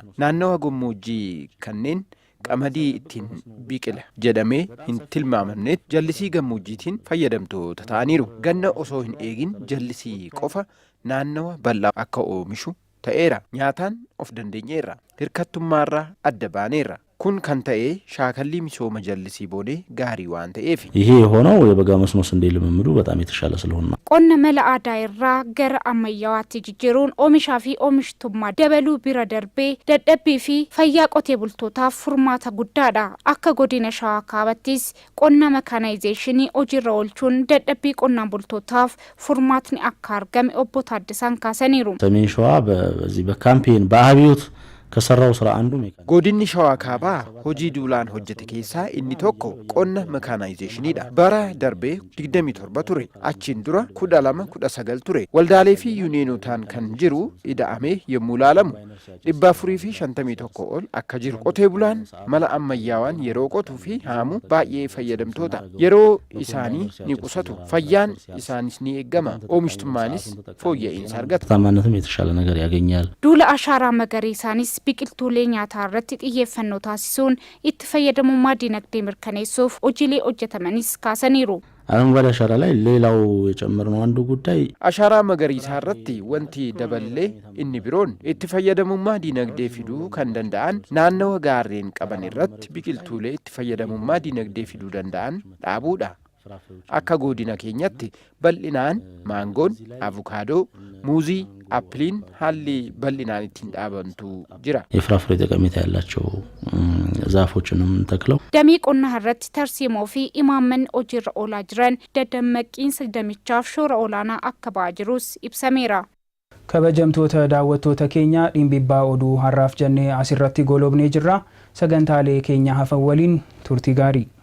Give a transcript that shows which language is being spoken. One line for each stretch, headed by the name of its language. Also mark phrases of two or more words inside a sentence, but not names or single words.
Oromo: Naannawa gammoojjii kanneen qamadii ittiin biqila jedhamee hin tilmaamamneet jallisii gammoojjiitiin fayyadamtoota ta'aniiru. Ganna osoo hin eegin jallisii qofa naannawa bal'aa akka oomishu ta'eera. Nyaataan of dandeenyeerra. Hirkattummaarraa adda baaneerra. kun kan ta'e shaakallii misooma jallisii boonee gaarii waan ta'eef
Amharic: ይሄ የሆነው የበጋ መስኖ ስንዴ ልምምዱ በጣም የተሻለ ስለሆነ
Oromo: qonna mala aadaa irraa gara ammayyawaatti jijjiiruun oomishaa fi oomishtummaa dabaluu bira darbee dadhabbii fi fayyaa qotee bultootaaf furmaata guddaadha. Akka godina Shawaa Kaabattis qonna mekanaayzeeshinii hojiirra oolchuun dadhabbii qonnaan bultootaaf furmaatni akka argame obbo Taaddasaan kaasaniiru.
Amharic: ሰሜን ሸዋ በዚህ በካምፔን በአብዮት ከሰራው ስራ አንዱ
Oromo: godinni Shawaa Kaabaa hojii duulaan hojjete keessaa inni tokko qonna mekanaayzeeshiniidha. Bara darbee 27 ture. Achiin dura 12-19 ture. Waldaalee fi yuuniyonotaan kan jiru ida'amee yommuu laalamu 451 ol akka jiru. Qotee bulaan mala ammayyaawaan yeroo qotuu fi haamu baay'ee fayyadamtoota. Yeroo isaanii ni qusatu. Fayyaan isaanis ni eegama. Oomishtummaanis fooyya'insa argata.
Amharic: ታማነትም የተሻለ ነገር ያገኛል.
Oromo: duula ashaaraa magariisaanis biqiltuulee nyaataa irratti xiyyeeffannoo taasisuun itti fayyadamummaa dinagdee mirkaneessuuf hojiilee hojjetamanis kaasaniiru.
Amharic: አረንጓዴ አሻራ ላይ ሌላው የጨመርነው አንዱ ጉዳይ
Oromo: ashaaraa magariisaa irratti wanti daballee inni biroon itti fayyadamummaa dinagdee fiduu kan danda'an naannawa gaarreen qaban irratti biqiltuulee itti fayyadamummaa dinagdee fiduu danda'an dhaabuudha. akka godina keenyatti bal'inaan maangoon, avukaadoo, muuzii, appiliin haalli bal'inaan ittiin dhaabantu jira.
Amharic: የፍራፍሬ ጠቀሜታ ያላቸው ዛፎችንም ተክለው
Oromo: damii qonnaa irratti tarsiimoo fi imaammanni hojiirra oolaa jiran daddammaqiinsa damichaaf shoora olaanaa akka ba'aa jirus ibsameera. kabajamtoota daawwattoota keenya dhimbibbaa oduu har'aaf jennee asirratti golobnee jirra. sagantaalee keenya hafan waliin turtii gaarii.